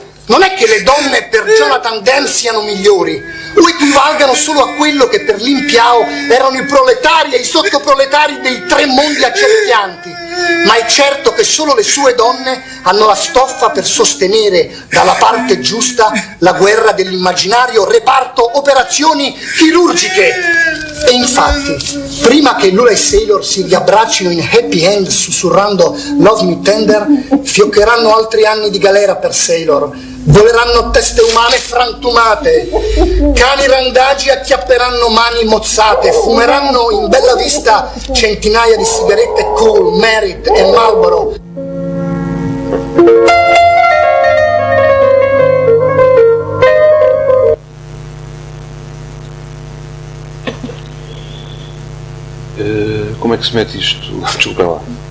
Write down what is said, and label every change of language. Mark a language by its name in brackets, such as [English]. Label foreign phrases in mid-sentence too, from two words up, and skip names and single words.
[Italian] Non è che le donne per Jonathan Demme siano migliori, o equivalgano solo a quello che per Lin Piao erano i proletari e i sottoproletari dei tre mondi accerchianti, ma è certo che solo le sue donne hanno la stoffa per sostenere dalla parte giusta la guerra dell'immaginario reparto operazioni chirurgiche. E infatti, prima che Lula e Sailor si riabbraccino in [English] happy end [Italian] sussurrando Love Me Tender, fioccheranno altri anni di galera per Sailor. Voleranno teste umane frantumate, cani randagi acchiapperanno mani mozzate, fumeranno in bella vista centinaia di sigarette Kool, Merit e Marlboro. [Portuguese] Como é que se mete isto? Desculpem lá.